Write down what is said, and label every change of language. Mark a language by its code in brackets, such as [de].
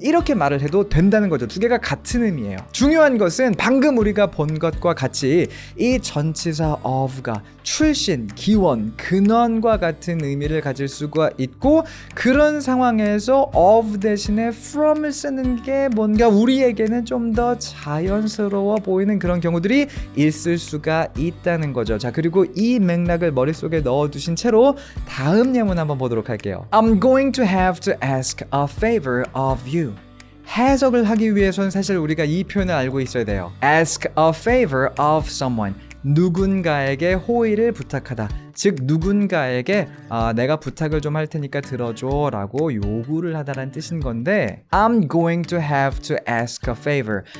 [ko] 이렇게 말을 해도 된다는 거죠. 두 개가 같은 의미예요. 중요한 것은 방금 우리가 본 것과 같이 이 전치사 of가 출신, 기원, 근원과 같은 의미를 가질 수가 있고, 그런 상황에서 of 대신에 from을 쓰는 게 뭔가 우리에게는 좀 더 자연스러워 보이는 되는 그런 경우들이 있을 수가 있다는 거죠. 자, 그리고 이 맥락을 머릿속에 넣어두신 채로 다음 예문 한번 보도록 할게요. [en] I'm going to have to ask a favor of you. [ko] 해석을 하기 위해서는 사실 우리가 이 표현을 알고 있어야 돼요. [en] Ask a favor of someone. [ko] 누군가에게 호의를 부탁하다. 즉 누군가에게 내가 부탁을 좀 할 테니까 들어줘 라고 요구를 하다라는 뜻인 건데 [en] I'm going to have to ask a favor.